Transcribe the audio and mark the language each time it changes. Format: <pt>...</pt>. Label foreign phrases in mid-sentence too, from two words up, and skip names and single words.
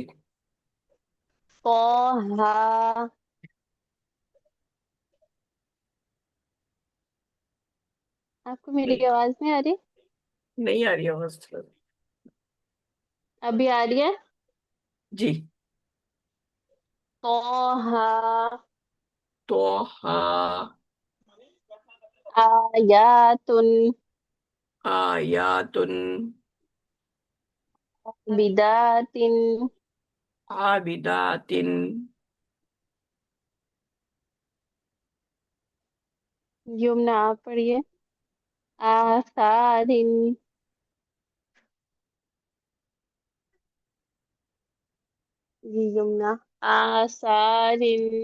<ur>طا ہا آپ کو میری آواز نہیں آ رہی نہیں آ رہی آواز ابھی آ رہی ہے جی</ur> <ar>طا ہا تو ہا آیاتن آیاتن بداتن عابداتن</ar> <ur>یمنا آپ پڑھیے آثارن جی یمنا آثارن</ur>